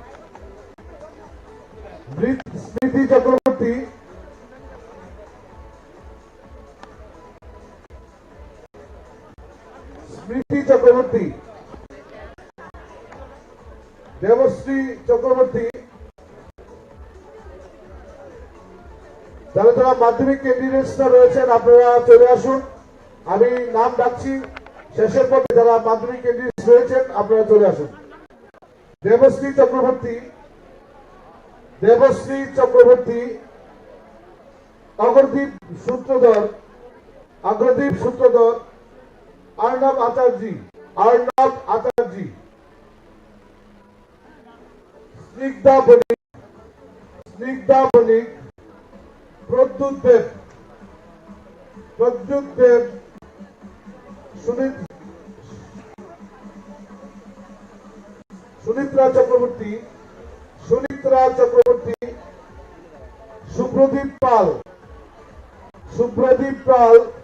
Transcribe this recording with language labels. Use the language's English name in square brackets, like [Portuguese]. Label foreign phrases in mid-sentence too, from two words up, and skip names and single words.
[Bangla] स्मृति चक्रवर्ती, स्मृति चक्रवर्ती, देवश्री चक्रवर्ती, যারা যারা মাধ্যমিক ক্যান্ডিডেটসরা রয়েছেন আপনারা চলে আসুন, আমি নাম ডাকছি, শেষের পথে যারা মাধ্যমিক ক্যান্ডিডেটস রয়েছেন আপনারা চলে আসুন। দেবশ্রী চক্রবর্তী, দেবশ্রী চক্রবর্তী, অগ্রদীপ সূত্রধর, অগ্রদীপ সূত্রধর, अर्णव आचार्य, अर्णव आचार्य, स्निग्धा बणिक, स्निग्धा बणिक, प्रद्युत देव, प्रद्युत देव, सुनित्रा चक्रवर्ती, सुनित्रा चक्रवर्ती, सुप्रदीप पाल, सुप्रदीप पाल,